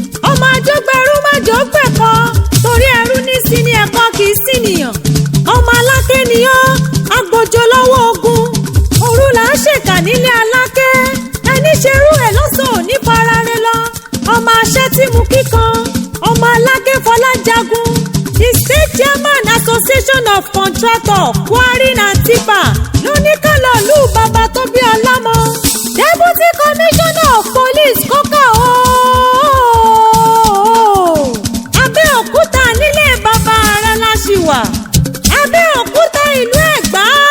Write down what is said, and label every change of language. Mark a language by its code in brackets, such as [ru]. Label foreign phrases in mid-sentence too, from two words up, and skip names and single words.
[yo] Ọmọ àjọgbẹ̀rú má jò gbẹ̀kọ́. Torí ẹrú ní sí ni ẹ̀kọ́ kì í sí nìyàn. Ọmọ Aláké ni ọ́, agbójò lọ́wọ́ ogun. Òru là á ṣèkà nílé Aláké. Ẹni ṣerú ẹ̀ lọ́sàn ò ní fara re lọ. Ọmọ Aṣẹ́tímukí kan, ọmọ Aláké Fọlájagun, [en] the state chairman Association of Contractor, Quarrying and Tipper, [yo] ló ní ká lọ lù bàbá tó bí ọlọ́mọ. [en] Deputy Commissioner of Police, Coca o. [yo] Abẹ́òkúta nílé bàbá rẹ̀ la ṣì wà. Abẹ́òkúta ìlú Ẹ̀gbá.